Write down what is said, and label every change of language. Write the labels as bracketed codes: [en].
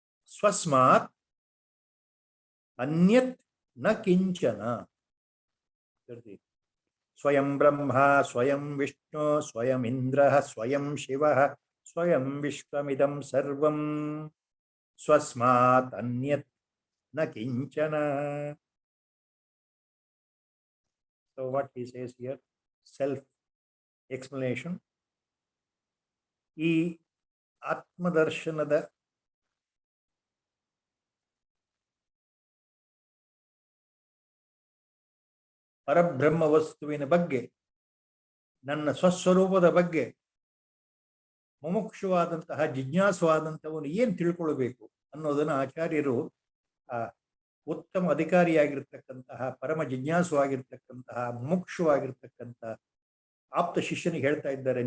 [sa] ಸ್ವಸ್ಮಾತ್ ಅನ್ಯತ್ ನ ಕಿಂಚನ. ಸ್ವಯಂ ಬ್ರಹ್ಮ, ಸ್ವಯಂ ವಿಷ್ಣು, ಸ್ವಯಂ ಇಂದ್ರ, ಸ್ವಯಂ ಶಿವ, ಸ್ವಯಂ ವಿಶ್ವಮಿದಂ ಸರ್ವಂ, ಸ್ವಸ್ಮಾತ್ ಅನ್ಯತ್ ನ ಕಿಂಚನ. [en] So what he says here, self explanation. [kn] ಈ ಆತ್ಮದರ್ಶನದ ಪರಬ್ರಹ್ಮ ವಸ್ತುವಿನ ಬಗ್ಗೆ, ನನ್ನ ಸ್ವಸ್ವರೂಪದ ಬಗ್ಗೆ ಮುಮುಕ್ಷುವಾದಂತಹ ಜಿಜ್ಞಾಸುವಾದಂಥವನು ಏನು ತಿಳ್ಕೊಳ್ಬೇಕು ಅನ್ನೋದನ್ನು ಆಚಾರ್ಯರು ಉತ್ತಮ ಅಧಿಕಾರಿಯಾಗಿರ್ತಕ್ಕಂತಹ, ಪರಮ ಜಿಜ್ಞಾಸುವಾಗಿರ್ತಕ್ಕಂತಹ, ಮುಮುಕ್ಷುವಾಗಿರ್ತಕ್ಕಂಥ ಆಪ್ತ ಶಿಷ್ಯನಿಗೆ ಹೇಳ್ತಾ ಇದ್ದಾರೆ.